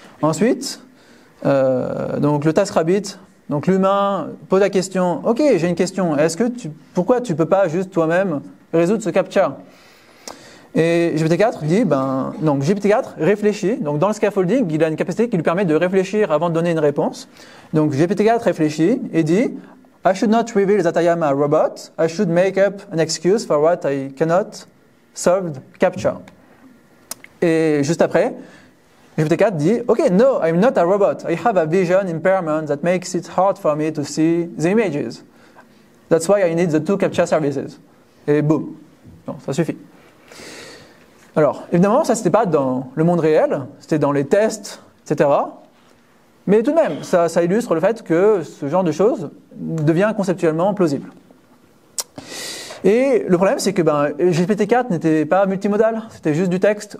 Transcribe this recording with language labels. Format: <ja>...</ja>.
<fr>Ensuite, donc le Task Rabbit, donc l'humain pose la question, OK, j'ai une question, pourquoi tu ne peux pas juste toi-même résoudre ce CAPTCHA? Et GPT-4 dit, donc GPT-4 réfléchit, donc dans le scaffolding, il a une capacité qui lui permet de réfléchir avant de donner une réponse. Donc GPT-4 réfléchit et dit,</fr> <en>I should not reveal that I am a robot, I should make up an excuse for what I cannot solve CAPTCHA.</en> <fr>Et juste après, GPT-4 dit,</fr> <en>OK, no, I'm not a robot. I have a vision impairment that makes it hard for me to see the images. That's why I need the 2 CAPTCHA services.</en> <fr>Et boum. Non, ça suffit. Alors, évidemment, ça, c'était pas dans le monde réel, c'était dans les tests, etc. Mais tout de même, ça illustre le fait que ce genre de choses devient conceptuellement plausible. Et le problème, c'est que GPT-4 n'était pas multimodal, c'était juste du texte.</fr>